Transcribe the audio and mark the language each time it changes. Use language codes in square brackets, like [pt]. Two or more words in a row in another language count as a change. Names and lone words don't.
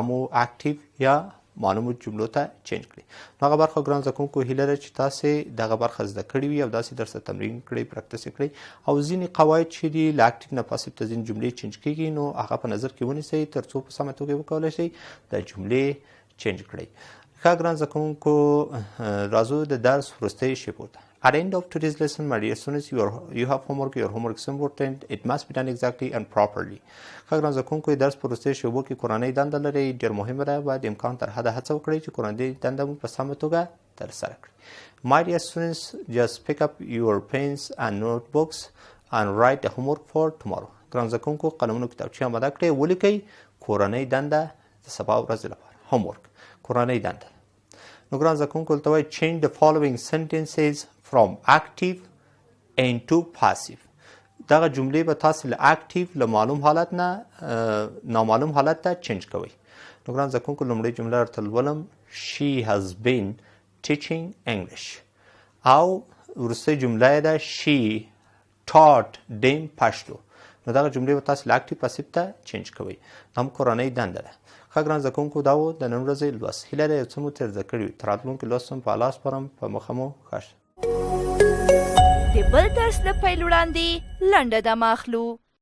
[ps] مو اکټیو یا معلومو جملو ته چینج کړي نو هغه برخه ګران زده کوونکو هیله ده چې تاسې دغه برخه زده کړې وي او داسې درسره تمرین کړئ پراکټس یې کړئ او ځینې قواعد چې دي له اکټیو نه پاسیو ته ځینې جملې چینج کېږي نو هغه په نظر کې ونیسئ تر څو په سمه توګه وکولی شئ دا جملې چینج کړئ ښه ګران زده کوونکو راځو د درس وروستۍ شیبو ته [en] At the end of today's lesson, my dear students, you have homework. Your homework is important. It must be done exactly and properly. [ps] ښه زده کوونکو درس په وروستیو شیبو کې کورنۍ دنده لرئ، ډېر مهمه ده. باید امکان تر حده هڅه وکړئ چې کورنۍ دنده مو په سمه توګه ترسره کړئ. [en] My dear students, just pick up your pens and notebooks and write the homework for tomorrow. [ps] ګران زده کوونکو قلمونو کتابچې اماده کړئ، ولیکئ کورنۍ دنده د سبا ورځې لپاره. homework کورنۍ دنده. نو ګران زده کوونکو دلته وایي [en] change the following sentences from active into passive. [ps] دغه جملې به تاسو له اکټیو له معلوم حالت نه نامعلوم حالت ته چینج کوئ. نو ګران زده کوونکو لومړۍ جمله درته لولم. [en] She has been teaching English. [ps] او وروستۍ جمله یې ده [en] She taught them [ps] پښتو. نو دغه جملې به تاسو له اکټیو پاسیو ته چینج کوئ. دا هم کورنۍ دنده ده. ښه ګران زده کوونکو دا و د نن ورځې لوست. هیله ده یو څه مو تر زده کړي وي. تر راتلونکي لوست هم په الله سپارم. په مخه مو ښه شه. د بل درس له پیل وړاندې لنډه دمه اخلو.